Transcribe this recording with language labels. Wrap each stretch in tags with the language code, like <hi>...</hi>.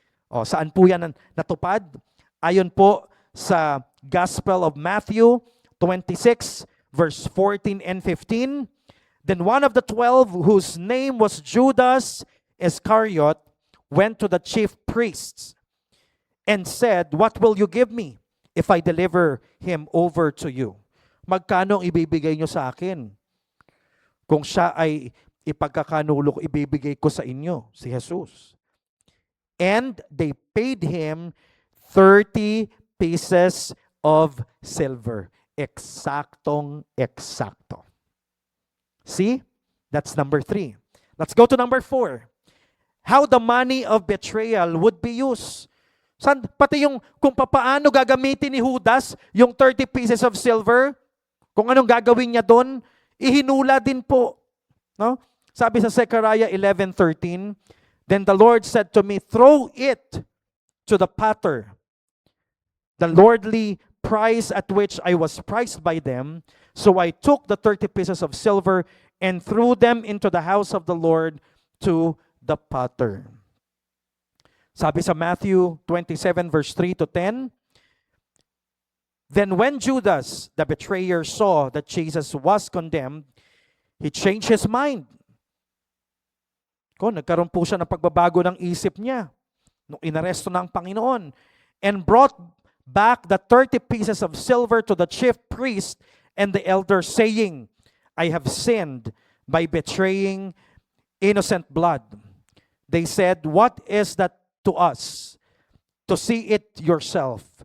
<tl>O, saan po yan natupad? Ayon po sa Gospel of Matthew 26, verse 14 and 15.</tl> <en>Then one of the 12, whose name was Judas Iscariot, went to the chief priests and said, "What will you give me if I deliver him over to you?"</en> <tl>Magkano ang ibibigay nyo sa akin? Kung siya ay ipagkakanulo ko, ibibigay ko sa inyo, si Jesus.</tl> <en>And they paid him 30 pieces of silver.</en> <tl>Eksaktong-eksakto.</tl> <en>See? That's number 3. Let's go to number 4. How the money of betrayal would be used.</en> <tl>Pati yung kung paano gagamitin ni Judas yung</tl> <en>30 pieces of silver,</en> <tl>kung anong gagawin niya doon, ihinula din po. No? Sabi sa</tl> <en>Zechariah 11:13, "Then the Lord said to me, throw it to the potter. The lordly price at which I was priced by them. So I took the 30 pieces of silver and threw them into the house of the Lord to the potter."</en> <tl>Sabi sa</tl> <en>Matthew 27 verse 3 to 10, "Then when Judas, the betrayer, saw that Jesus was condemned, he changed his mind."</en> <tl>Nagkaroon po siya ng pagbabago ng isip niya nung inaresto ng Panginoon.</tl> <en>"And brought back the 30 pieces of silver to the chief priest and the elders, saying, I have sinned by betraying innocent blood." They said, "What is that to us? To see it yourself."</en>